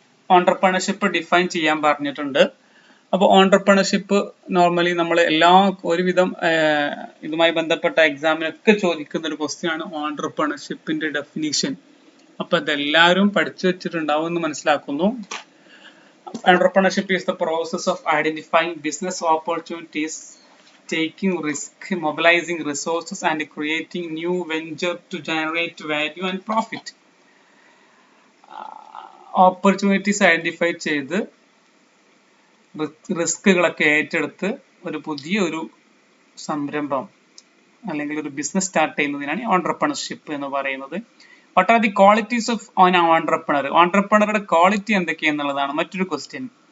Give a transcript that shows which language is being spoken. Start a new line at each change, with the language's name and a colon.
Malayalam: Entrepreneurship define ചെയ്യാൻ പറഞ്ഞിട്ടുണ്ട്. അപ്പോൾ ഓൺടർപ്രണർഷിപ്പ് നോർമലി നമ്മൾ ഒരുവിധം ഇതുമായി ബന്ധപ്പെട്ട എക്സാമിനൊക്കെ ചോദിക്കുന്ന ഒരു ക്വസ്റ്റ്യൻ ആണ് ഓൺടർപ്രണർഷിപ്പിന്റെ ഡെഫിനിഷൻ. അപ്പൊ ഇതെല്ലാവരും പഠിച്ചു വെച്ചിട്ടുണ്ടാവും എന്ന് മനസ്സിലാക്കുന്നു.
English: Entrepreneurship is the process of identifying business opportunities, taking risk, mobilizing resources and creating new venture to generate value and profit.
Malayalam: Opportunities identify ചെയ്ത് റിസ്കുകളൊക്കെ ഏറ്റെടുത്ത് ഒരു പുതിയ ഒരു സംരംഭം അല്ലെങ്കിൽ ഒരു ബിസിനസ് സ്റ്റാർട്ട് ചെയ്യുന്നതിനാണ് ഓൺടർപ്രണർഷിപ്പ് എന്ന് പറയുന്നത്.
English: What are the qualities of on entrepreneur?
Malayalam: ഓൺടർപ്രണറുടെ quality എന്തൊക്കെയെന്നുള്ളതാണ് മറ്റൊരു ക്വസ്റ്റ്യൻ.